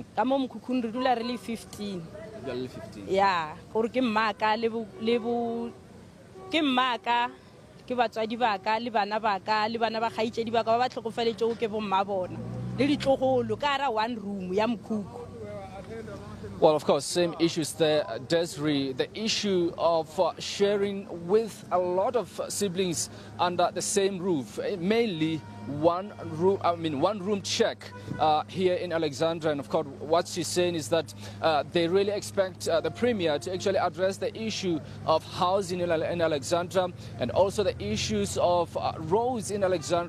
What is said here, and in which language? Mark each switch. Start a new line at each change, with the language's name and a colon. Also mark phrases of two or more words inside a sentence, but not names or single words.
Tswana: Ka mo mokhukhung re dula re le 15. Dula le 15. Yeah gore ke mmaka le ke mmaka ke batswadi ba ka le bana ba ka le bana ba gaitsedi ba ka ba tlhokofaletse o ke bo mma bona le ditlogolo ka ra
English: one room
Tswana: ya mkhukhu.
English: Well, of course, same issues there, Desiree. The issue of sharing with a lot of siblings under the same roof, mainly one room check here in Alexandra. And of course, what she's saying is that they really expect the Premier to actually address the issue of housing in Alexandra and also the issues of roads in Alexandra.